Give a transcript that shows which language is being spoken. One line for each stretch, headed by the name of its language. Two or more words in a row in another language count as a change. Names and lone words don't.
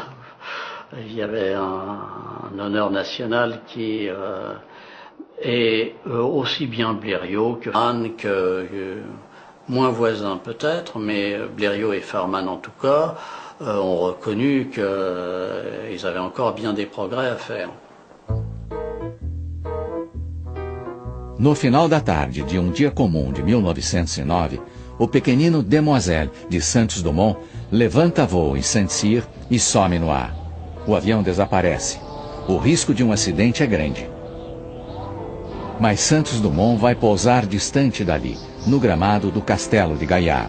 French: Il y avait un honneur national qui est aussi bien Blériot que Hahn, moins voisins peut-être, mais Blériot et Farman en tout cas ont reconnu qu'ils avaient encore bien des progrès à faire.
Portuguese: No final da tarde de um dia comum de 1909, o pequenino Demoiselle de Santos Dumont levanta voo em Saint-Cyr e some no ar. O avião desaparece. O risco de um acidente é grande. Mas Santos Dumont vai pousar distante dali, no gramado do Castelo de Gaillard.